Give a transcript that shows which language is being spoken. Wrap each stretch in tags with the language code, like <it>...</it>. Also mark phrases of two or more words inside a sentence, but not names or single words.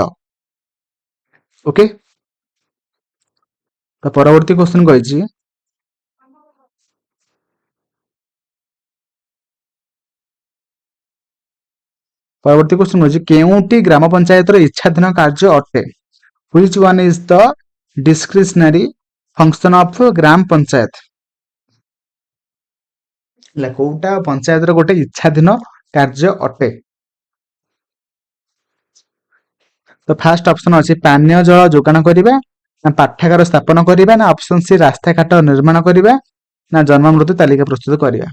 <or>ଓକେ। ତ ପରବର୍ତ୍ତୀ କ୍ୱେଶ୍ଚିନ୍ କହିଛି କେଉଁଟି ଗ୍ରାମ ପଞ୍ଚାୟତର ଇଚ୍ଛାଧୀନ କାର୍ଯ୍ୟ ଅଟେ?</or> <en>Which one is the discretionary function of</en> <or>ଗ୍ରାମ ପଞ୍ଚାୟତ? ହେଲା, କୋଉଟା ପଞ୍ଚାୟତର ଗୋଟେ ଇଚ୍ଛାଧୀନ କାର୍ଯ୍ୟ ଅଟେ? ତ</or> <en>first option</en> <or>ଅଛି ପାନୀୟ ଜଳ ଯୋଗାଣ କରିବା, ନା ପାଠାଗାର ସ୍ଥାପନ କରିବା, ନା</or> <en>option C</en> <or>ରାସ୍ତାଘାଟ ନିର୍ମାଣ କରିବା, ନା ଜନ୍ମ ମୃତ୍ୟୁ ତାଲିକା ପ୍ରସ୍ତୁତ କରିବା।</or>